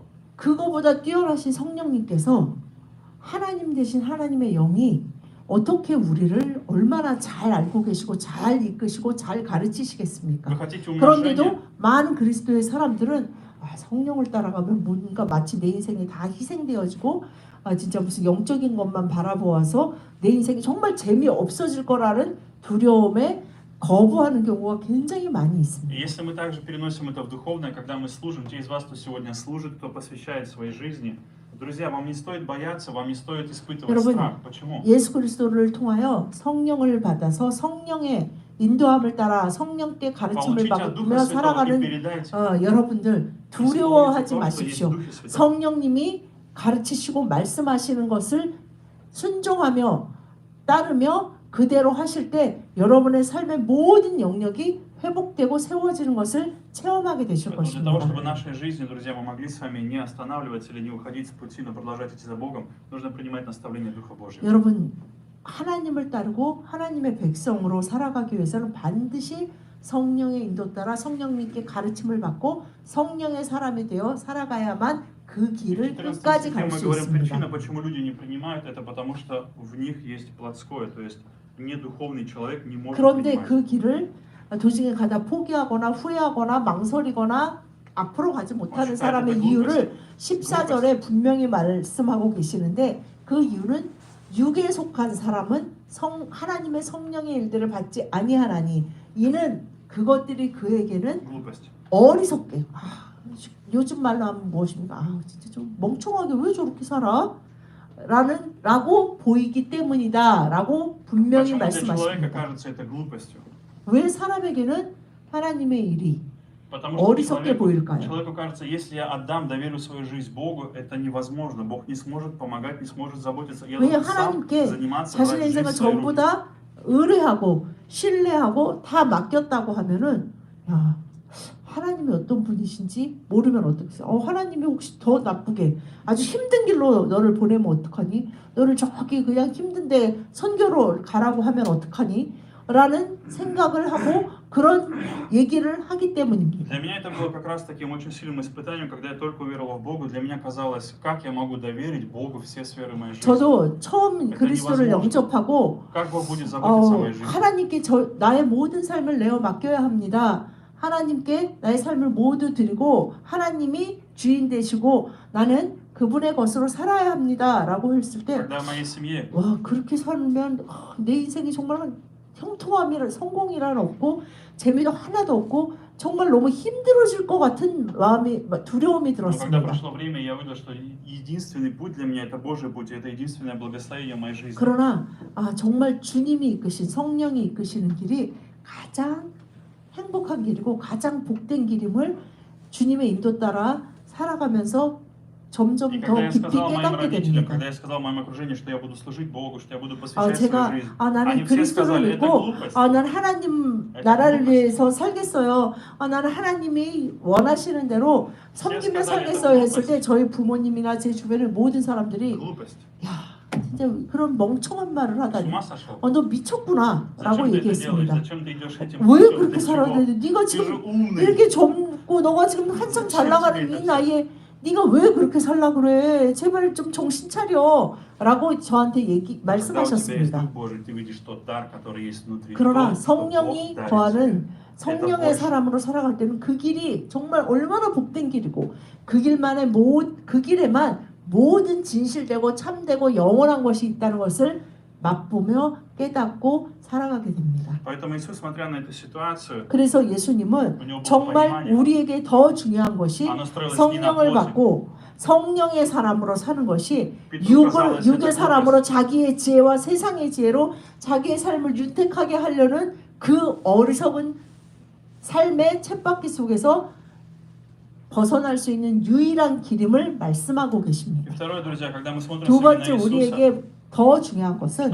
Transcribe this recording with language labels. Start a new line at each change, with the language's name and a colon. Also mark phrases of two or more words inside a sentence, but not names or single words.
Korean: 그거보다 뛰어나신 성령님께서 하나님 되신 하나님의 영이 어떻게 우리를 얼마나 잘 알고 계시고 잘 이끄시고 잘 가르치시겠습니까?
Russian: Вы хотите умножения?
Korean: 그런데도 많은 그리스도의 사람들은 성령을 따라가면 뭔가 마치 내 인생이 다 희생되어지고 진짜 무슨 영적인 것만 바라보아서 내 인생이 정말 재미없어질 거라는 두려움에 거부하는 경우가 굉장히 많이 있습니다.
Russian: И если мы также переносим это в духовное, когда мы служим, те из вас, кто сегодня служит, кто посвящает своей жизни, друзья, вам не стоит бояться, вам не стоит испытывать
Korean: 여러분,
Russian: страх. Почему?
Korean: 예수 그리스도를 통하여 성령을 받아서 성령의 인도함을 따라 성령께 가르침을
Russian: Получите от
Korean: 받으며
Russian: Духа Святого и
Korean: 살아가는
Russian: передайте.
Korean: 여러분들 두려워하지
Russian: Если
Korean: 마십시오.
Russian: помните то, что есть в Духе Святом.
Korean: 성령님이 가르치시고 말씀하시는 것을 순종하며 따르며 그대로 하실 때 여러분의 삶의 모든 영역이 회복되고 세워지는 것을 체험하게 되실
Russian: Поэтому для того,
Korean: 것입니다.
Russian: чтобы в нашей жизни, друзья, мы могли с вами не останавливаться или не уходить с пути, но продолжать идти за Богом, нужно принимать наставления Духа Божьего.
Korean: 여러분 하나님을 따르고 하나님의 백성으로 살아가기 위해서는 반드시 성령의 인도 따라 성령님께 가르침을 받고 성령의 사람이 되어 살아가야만 그 길을 끝까지 갈
Russian: мы
Korean: 수
Russian: говорим,
Korean: 있습니다.
Russian: причина, почему люди не принимают это, потому что в них есть плотское, то есть недуховный человек не может
Korean: 그런데
Russian: принимать.
Korean: 그 길을 도중에 가다 포기하거나 후회하거나 망설이거나 앞으로 가지 못하는 사람의 이유를 14절에 분명히 말씀하고 계시는데 그 이유는 육에 속한 사람은 하나님의 성령의 일들을 받지 아니하나니 이는 그것들이 그에게는
Russian: Глупость.
Korean: 어리석게 요즘 말로 하면 무엇입니까? 진짜 좀 멍청하게 왜 저렇게 살아? 라고 보이기 때문이다 라고 분명히
Russian: Почему для человека
Korean: 말씀하십니다.
Russian: кажется это глупостью?
Korean: 왜 사람에게는 하나님의 일이
Russian: Потому что
Korean: 어리석게 보일까요?
Russian: человеку кажется, если я отдам, доверю свою жизнь Богу, это невозможно. Бог не сможет помогать, не сможет заботиться. Я
Korean: 왜
Russian: должен сам
Korean: 하나님께
Russian: заниматься,
Korean: 자신의
Russian: брать жизнь
Korean: 인생을
Russian: в свои
Korean: 전부
Russian: руки.
Korean: 다 의뢰하고 신뢰하고 다 맡겼다고 하면은 야 하나님이 어떤 분이신지 모르면 어떡해? 하나님이 혹시 더 나쁘게 아주 힘든 길로 너를 보내면 어떡하니? 너를 저기 그냥 힘든데 선교로 가라고 하면 어떡하니? 라는 생각을 하고 그런 얘기를 하기 때문입니다.
Russian: Для меня это было как раз таким очень сильным испытанием, когда я только уверовал в Бога. Для меня казалось, как я могу доверить Богу все сферы моей жизни?
Korean: 저도 처음 그리스도를 영접하고
Russian: Как Бог будет заботиться о моей жизни?
Korean: 하나님께 나의 모든 삶을 내어 맡겨야 합니다. 하나님께 나의 삶을 모두 드리고 하나님이 주인 되시고 나는 그분의 것으로 살아야 합니다. 라고 했을 때
Russian: Когда в моей семье
Korean: 와 그렇게 살면 내 인생이 정말 형통함이라 성공이란 없고 재미도 하나도 없고 정말 너무 힘들어질 것 같은 두려움이
Russian: Но когда
Korean: 들었습니다.
Russian: прошло время, я увидел, что единственный путь для меня это Божий путь, это единственное благословение в моей жизни.
Korean: 그러나 정말 주님이 이끄신 성령이 이끄시는 길이 가장 행복한 길이고 가장 복된 길임을 주님의 인도 따라 살아가면서 점점
Russian: И
Korean: 더
Russian: когда я
Korean: 깊이
Russian: сказал моим
Korean: 깨닫게
Russian: родителям,
Korean: 됩니다.
Russian: когда я сказал моему окружению, что я буду служить Богу, что я буду посвящать свою
Korean: 제가
Russian: жизнь,
Korean: 나는
Russian: они все сказали,
Korean: 그리스도를
Russian: это
Korean: 믿고
Russian: глупость.
Korean: 난 하나님 나라를 위해서 살겠어요. 나는 하나님이 원하시는 대로 섬기며 살겠어요 했을 때 저희 부모님이나 제 주변의 모든 사람들이
Russian: Глупость.
Korean: 야 이제 그런 멍청한 말을
Russian: С
Korean: 하다니.
Russian: ума сошел?
Korean: 너 미쳤구나라고
Russian: Зачем ты это делаешь?
Korean: 얘기했습니다.
Russian: Зачем ты идешь этим
Korean: 왜
Russian: путем?
Korean: 그렇게
Russian: Для
Korean: 살아야
Russian: чего?
Korean: 돼? 네가
Russian: Ты же
Korean: 지금
Russian: умный.
Korean: 이렇게 젊고 너가 지금 한참 잘 나가는 이 나이에 네가 왜 그렇게 살라 그래? 제발 좀 정신 차려라고 저한테
Russian: Когда у тебя есть
Korean: 말씀하셨습니다.
Russian: Дух Божий, ты видишь тот дар, который есть внутри.
Korean: 그러나
Russian: То, что Бог
Korean: 성령이
Russian: дарит тебе.
Korean: 거하는 성령의
Russian: больше.
Korean: 사람으로 살아갈 때는 그 길이 정말 얼마나 복된 길이고 그 길만에 그 길에만 모든 진실되고 참되고 영원한 것이 있다는 것을 맛보며 깨닫고 살아가게 됩니다.
Russian: Поэтому Иисус, смотря на эту ситуацию,
Korean: 그래서 예수님은 정말 우리에게 더 중요한 것이
Russian: оно строилось не на
Korean: 성령을
Russian: плоти.
Korean: 받고 성령의 사람으로 사는 것이
Russian: Петру казалось, это
Korean: 육의 사람으로 자기의 지혜와 세상의 지혜로 자기의 삶을 윤택하게 하려는 그 어리석은 삶의 쳇바퀴 속에서 벗어날 수 있는 유일한 길임을 말씀하고
Russian: И
Korean: 계십니다.
Russian: второе, друзья, когда мы смотрим
Korean: 두
Russian: с вами на
Korean: 번째
Russian: Иисуса,
Korean: 우리에게 더 중요한 것은